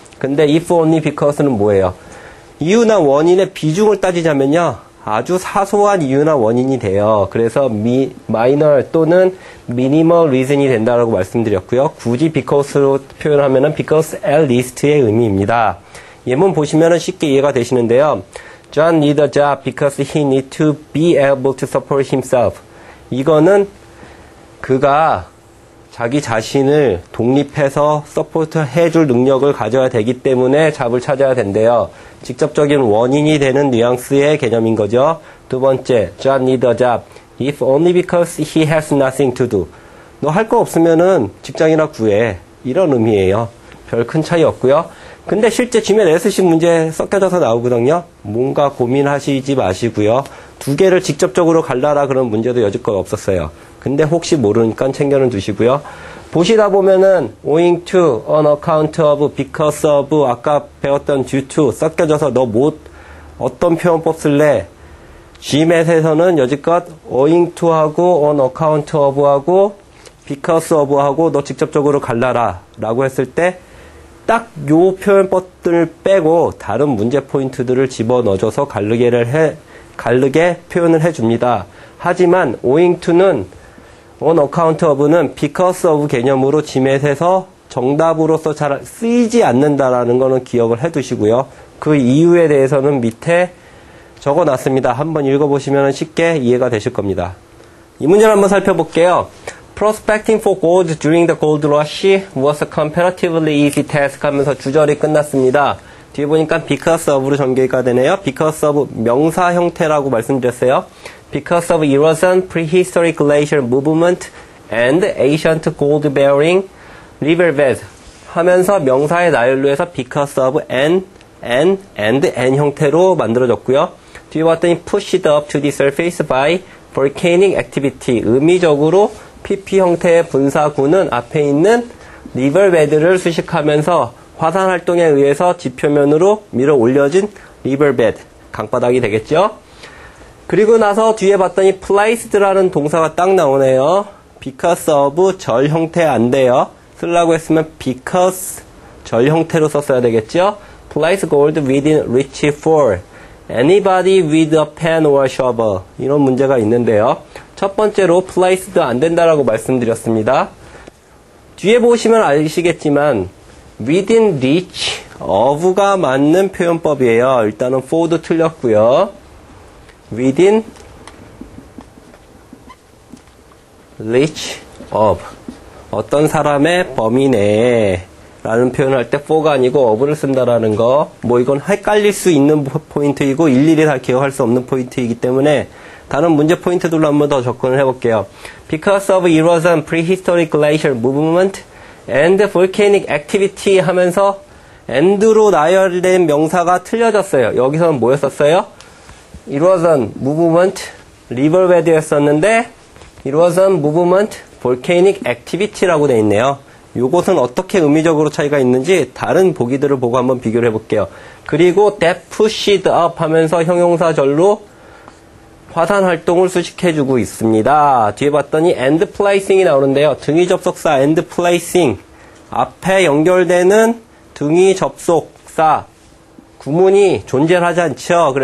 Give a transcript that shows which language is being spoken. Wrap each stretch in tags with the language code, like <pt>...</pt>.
<ko>근데 if only because는 뭐예요? 이유나 원인의 비중을 따지자면요. 아주 사소한 이유나 원인이 돼요. 그래서 minor 또는</ko> <en>minimal reason</en> <ko>이 된다라고 말씀드렸고요. 굳이 because로 표현하면은</ko> <en>because at least</en> <ko>의 의미입니다. 예문 보시면은 쉽게 이해가 되시는데요.</ko> <en>John need a job because he need to be able to support himself.</en> <ko>이거는 그가 자기 자신을 독립해서 서포트 해줄 능력을 가져야 되기 때문에 잡을 찾아야 된대요. 직접적인 원인이 되는 뉘앙스의 개념인 거죠. 두 번째,</ko> <en>John need a job if only because he has nothing to do.</en> <ko>너 할 거 없으면은 직장이나 구해. 이런 의미예요. 별 큰 차이 없고요. 근데 실제 GMAT SC 문제 섞여져서 나오거든요. 뭔가 고민하시지 마시고요. 두 개를 직접적으로 갈라라 그런 문제도 여지껏 없었어요. 근데 혹시 모르니까 챙겨는 두시고요. 보시다 보면은 owing to, on account of, because of, 아까 배웠던 due to 섞여져서 너 어떤 표현법 쓸래? GMAT에서는 여지껏 owing to 하고 on account of 하고 because of 하고 너 직접적으로 갈라라 라고 했을 때 딱 요 표현법들을 빼고 다른 문제 포인트들을 집어넣어줘서 갈르게 표현을 해줍니다. 하지만 owing to는 on account of는 because of 개념으로 GMAT에서 정답으로서 잘 쓰이지 않는다라는 거는 기억을 해두시고요. 그 이유에 대해서는 밑에 적어놨습니다. 한번 읽어보시면 쉽게 이해가 되실 겁니다. 이 문제를 한번 살펴볼게요.</ko> <en>Prospecting for gold during the gold rush was a comparatively easy task</en> <ko>하면서 주절이 끝났습니다. 뒤에 보니까 because of로 전개가 되네요. because of 명사 형태라고 말씀드렸어요.</ko> <en>Because of erosion, prehistoric glacial movement, and ancient gold-bearing riverbeds</en> <ko>하면서 명사의 나열로에서 because of and 형태로 만들어졌고요. 뒤에 봤더니</ko> <en>pushed up to the surface by volcanic activity.</en> <ko>의미적으로 PP 형태의 분사구는 앞에 있는 riverbed를 수식하면서 화산 활동에 의해서 지표면으로 밀어 올려진 riverbed, 강바닥이 되겠죠. 그리고 나서 뒤에 봤더니 placed라는 동사가 딱 나오네요. because of 절 형태 안 돼요. 쓰려고 했으면 because 절 형태로 썼어야 되겠죠.</ko> <en>place gold within reach for anybody with a pen or shovel.</en> <ko>이런 문제가 있는데요. 첫 번째로 placed 안 된다라고 말씀드렸습니다. 뒤에 보시면 아시겠지만 within reach of가 맞는 표현법이에요. 일단은 for도 틀렸고요. within reach of 어떤 사람의 범위 내에 라는 표현을 할 때 for가 아니고 of를 쓴다라는 거, 뭐 이건 헷갈릴 수 있는 포인트이고 일일이 다 기억할 수 없는 포인트이기 때문에 다른 문제 포인트들로 한번 더 접근을 해볼게요.</ko> <en>Because of erosion, prehistoric glacial movement and volcanic activity</en> <ko>하면서 and로 나열된 명사가 틀려졌어요. 여기서는 뭐였었어요? erosion, movement, riverbed였었는데 erosion, movement, volcanic activity라고 되어 있네요. 요것은 어떻게 의미적으로 차이가 있는지 다른 보기들을 보고 한번 비교를 해볼게요. 그리고</ko> <en>that pushed up</en> <ko>하면서 형용사절로 화산 활동을 수식해주고 있습니다. 뒤에 봤더니 and placing이 나오는데요. 등위 접속사 and placing 앞에 연결되는 등위 접속사 구문이 존재하지 않죠.</ko>